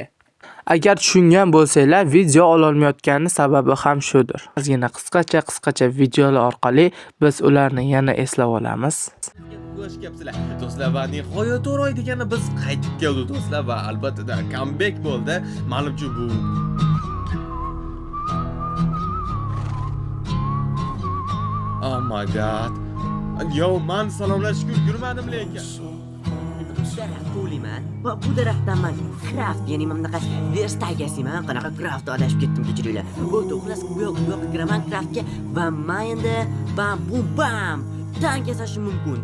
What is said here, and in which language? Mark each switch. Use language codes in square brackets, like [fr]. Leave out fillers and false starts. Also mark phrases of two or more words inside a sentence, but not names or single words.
[uz] Agar tushungan bo'lsanglar, video ololmayotgani sababi ham shudir. Ozgina qisqacha videolar orqali biz ularni yana eslab olamiz. Xush kelibsizlar do'stlar, va nihoyat o'roy degani biz qaytib keldik do'stlar va albatta comeback bo'ldi. Menimcha bu [en] Oh my god. [uz] Yo, men salomlashga ulgurmadim lekin. Daraxt qo'liman va bu daraxtdan men craft, ya'ni bunaqa verstagasiman, qanaqa craft adashib ketdim, kechiringlar. Bo'ldi, xullas bu yoqqa kiraman craftga va men endi bam bum bam tank yasashim mumkin.